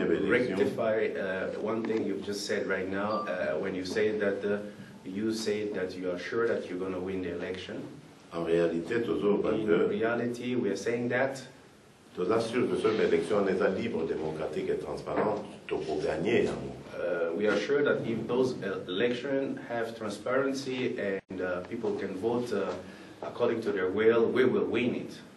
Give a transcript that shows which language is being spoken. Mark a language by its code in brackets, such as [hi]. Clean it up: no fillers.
[en] rectify one thing you've just said right now. When you say that you say that you are sure that you're going to win the election. [fr] En réalité, [en] in reality, we are saying that. [fr] Nous assurons que cette élection est libre, démocratique et transparente pour gagner. [en] We are sure that if those elections have transparency and people can vote according to their will, we will win it.